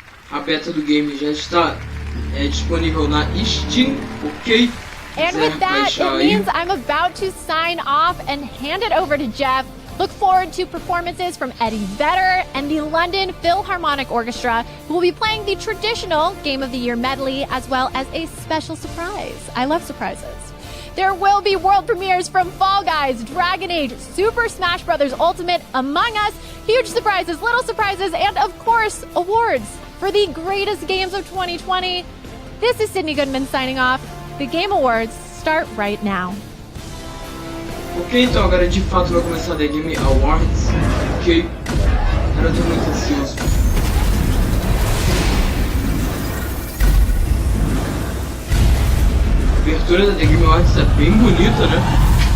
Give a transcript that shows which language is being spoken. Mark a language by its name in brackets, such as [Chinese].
[Portuguese] A beta do game já está disponível na Steam, ok? [English] And with that, it means I'm about to sign off and hand it over to Jeff. Look forward to performances from Eddie Vedder and the London Philharmonic Orchestra, who will be playing the traditional Game of the Year medley, as well as a special surprise. I love surprises. There will be world premieres from Fall Guys, Dragon Age, Super Smash Bros. Ultimate, Among Us, huge surprises, little surprises, and of course, awards for the greatest games of 2020. This is Sydney Goodman signing off. The Game Awards start right now. [Portuguese] Ok, então agora de fato vai começar a The Game Awards. Ok, agora eu tô muito ansioso. A abertura da The Game Awards é bem bonita, né?